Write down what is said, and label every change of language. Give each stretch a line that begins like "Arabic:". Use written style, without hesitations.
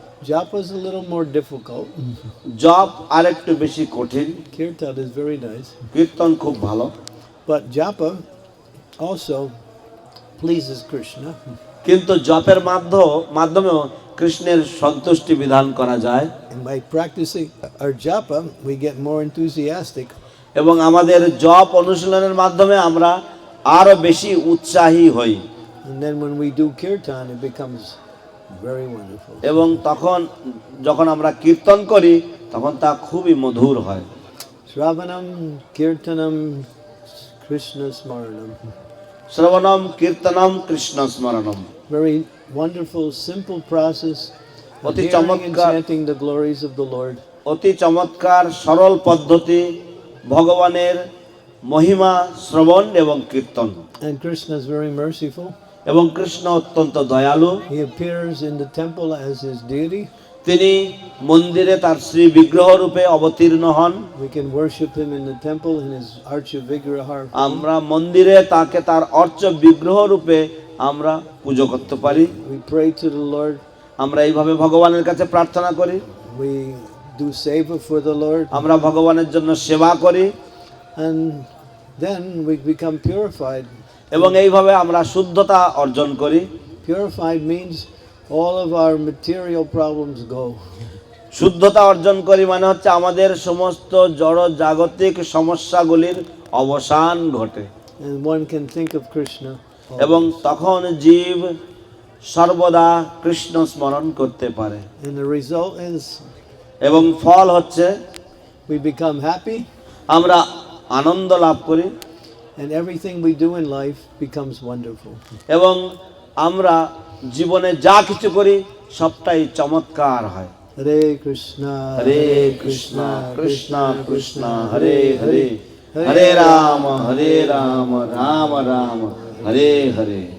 English: Japa is a little more difficult.
Bangla: জপ আরেকটু বেশি কঠিন,
English: Kirtan is very nice.
Bangla: কীর্তন খুব ভালো,
English: But japa also pleases Krishna.
Bangla: কিন্তু জপের মাধ্যমেও কৃষ্ণের সন্তুষ্টি বিধান করা যায়,
English: And by practicing our japa, we get more enthusiastic.
Bangla: এবং আমাদের জপ অনুশীলনের মাধ্যমে আমরা আরো বেশি উৎসাহী হই,
English: And then when we do kirtan, it becomes very wonderful.
Bangla: এবং তখন যখন আমরা কীর্তন করি তখন তা খুবই মধুর হয়।
Sanskrit: Shravanam, kirtanam, Krishna smaranam. শ্রবণম কীর্তনম Krishna স্মরণম।
English: Very wonderful, simple process of
Bangla: অতি
English: hearing and
Bangla: চমৎকার,
English: chanting the glories of the Lord.
Bangla: অতি চমৎকার সরল পদ্ধতি ভগবানের মহিমা শ্রবণ এবং কীর্তন।
English: And Krishna is very merciful.
Bangla: এবং কৃষ্ণ অত্যন্ত দয়ালু,
English: He appears in the temple as his deity.
Bangla: তিনি মন্দিরে তার শ্রী বিগ্রহ রূপে অবতীর্ণ হন।
English: We can worship him in the temple in his Archa Vigraha.
Bangla: আমরা মন্দিরে তাকে তার অর্চ বিগ্রহ রূপে আমরা পুজো করতে পারি।
English: We pray to the Lord.
Bangla: আমরা এইভাবে ভগবানের কাছে প্রার্থনা করি,
English: We do seva for the Lord.
Bangla: আমরা ভগবানের জন্য সেবা করি,
English: And then we become purified.
Bangla: এবং এইভাবে আমরা শুদ্ধতা অর্জন করি।
English: Purified means all of our material problems go.
Bangla: শুদ্ধতা অর্জন করি মানে হচ্ছে আমাদের সমস্ত জড় জাগতিক সমস্যাগুলির অবসান ঘটে,
English: And one can think of Krishna.
Bangla: এবং তখন জীব সর্বদা কৃষ্ণ স্মরণ করতে পারে,
English: And the result is
Bangla: এবং ফল হচ্ছে
English: we become happy,
Bangla: আমরা আনন্দ লাভ করি,
English: and everything we do in life becomes wonderful.
Bangla: এবং আমরা জীবনে যা কিছু করি সবটাই চমৎকার হয়।
Sanskrit: Hare Krishna, হরে কৃষ্ণ কৃষ্ণ কৃষ্ণ হরে হরে, হরে রাম রাম রাম হরে হরে।